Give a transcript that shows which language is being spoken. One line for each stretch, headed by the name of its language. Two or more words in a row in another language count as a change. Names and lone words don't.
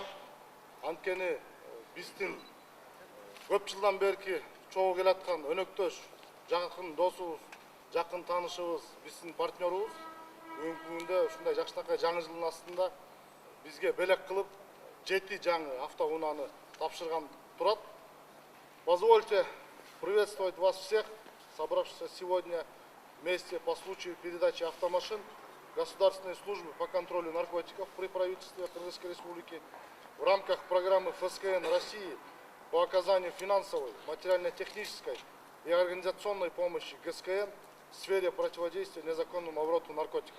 Kyrgyz: Анткени биздин көп жылдан берки чогуу келаткан өнөктөш, жакын досубуз, жакын таанышыбыз, биздин партнерубуз бүгүнкү күндө ушундай жакшынакай жаңы жылдын астында бизге белек кылып 7 жаңы автоунааны тапшырган турат.
Russian: Позвольте приветствовать вас всех, собравшихся сегодня вместе по случаю передачи автомашин Государственной службы по контролю наркотиков при правительстве Кыргызской Республики в рамках программы ФСКН России по оказанию финансовой, материально-технической и организационной помощи ГСКН в сфере противодействия незаконному обороту наркотиков.